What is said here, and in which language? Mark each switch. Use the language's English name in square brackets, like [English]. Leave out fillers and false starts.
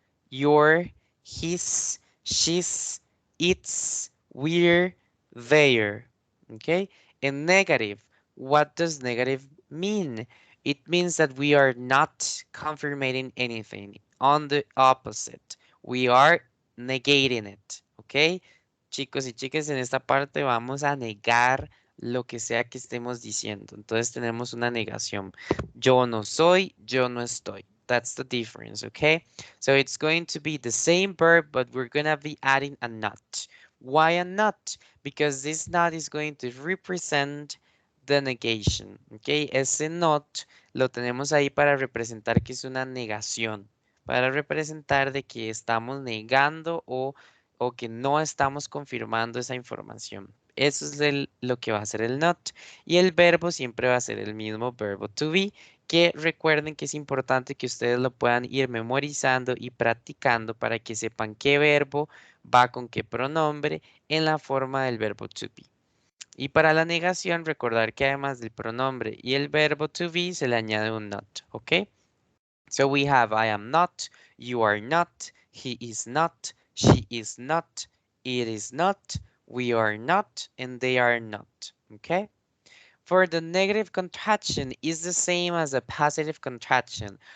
[English] Your, his, she's, its, we're, their. Okay, and negative. What does negative mean? It means that we are not confirming anything. On the opposite, we are negating it. [Spanish] Okay, chicos y chicas, en esta parte vamos a negar lo que sea que estemos diciendo. Entonces tenemos una negación. Yo no soy, yo no estoy. [English] That's the difference, okay? So it's going to be the same verb, but we're going to be adding a not. Why a not? Because this not is going to represent the negation, okay? [Spanish] Ese not lo tenemos ahí para representar que es una negación, para representar de que estamos negando o que no estamos confirmando esa información. Eso es lo que va a ser el not. Y el verbo siempre va a ser el mismo verbo to be, que recuerden que es importante que ustedes lo puedan ir memorizando y practicando para que sepan qué verbo va con qué pronombre en la forma del verbo to be. Y para la negación, recordar que además del pronombre y el verbo to be se le añade un not, ¿ok? [English] So we have I am not, you are not, he is not, she is not, it is not, we are not, and they are not, ¿ok? For the negative contraction is the same as a positive contraction.